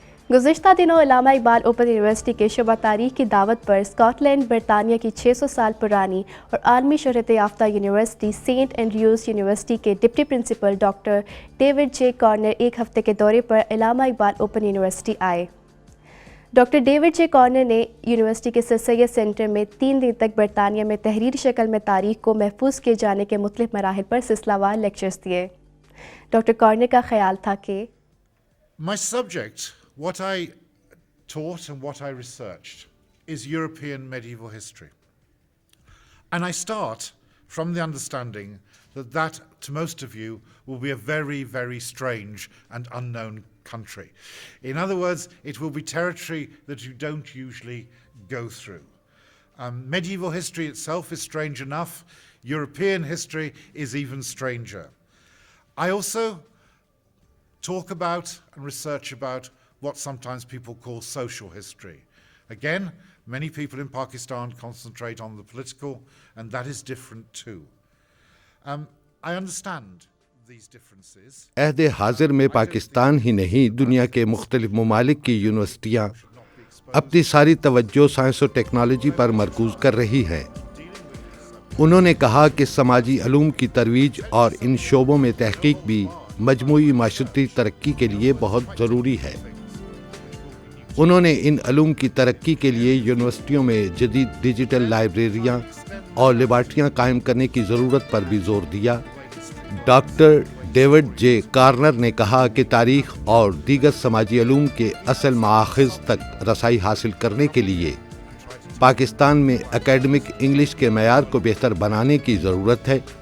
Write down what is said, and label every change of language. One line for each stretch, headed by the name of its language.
Urdu: گزشتہ دنوں علامہ Iqbal open university کے شعبہ تاریخ کی دعوت پر اسکاٹ لینڈ برطانیہ کی 600 سال پرانی اور عالمی شہرت یافتہ یونیورسٹی سینٹ اینڈریوز یونیورسٹی کے deputy principal doctor David J corner ایک ہفتے کے دورے پر علامہ اقبال اوپن یونیورسٹی آئے۔ ڈاکٹر ڈیوڈ جے کارنر نے یونیورسٹی کے سر سید سینٹر میں 3 دن تک برطانیہ میں تحریری شکل میں تاریخ کو محفوظ کیے جانے کے مختلف مراحل پر سلسلہ وار لیکچرز دیے۔ ڈاکٹر کارنر کا خیال تھا کہ
English: My subject, what I taught and what I researched, is European medieval history. And I start from the understanding that to most of you will be a very, very strange and unknown country. In other words, it will be territory that you don't usually go through. Medieval history itself is strange enough. European history is even stranger. I also talk about and research about what sometimes people call social history. Again, many people in Pakistan concentrate on the political, and that is different too. I understand these differences.
Urdu: عہد حاضر میں پاکستان ہی نہیں، دنیا کے مختلف ممالک کی یونیورسٹیاں اپنی ساری توجہ سائنس و ٹیکنالوجی پر مرکوز کر رہی ہے۔ انہوں نے کہا کہ سماجی علوم کی ترویج اور ان شعبوں میں تحقیق بھی مجموعی معاشرتی ترقی کے لیے بہت ضروری ہے۔ انہوں نے ان علوم کی ترقی کے لیے یونیورسٹیوں میں جدید ڈیجیٹل لائبریریاں اور لیبارٹریاں قائم کرنے کی ضرورت پر بھی زور دیا۔ ڈاکٹر ڈیوڈ جے کارنر نے کہا کہ تاریخ اور دیگر سماجی علوم کے اصل مآخذ تک رسائی حاصل کرنے کے لیے پاکستان میں اکیڈمک انگلش کے معیار کو بہتر بنانے کی ضرورت ہے۔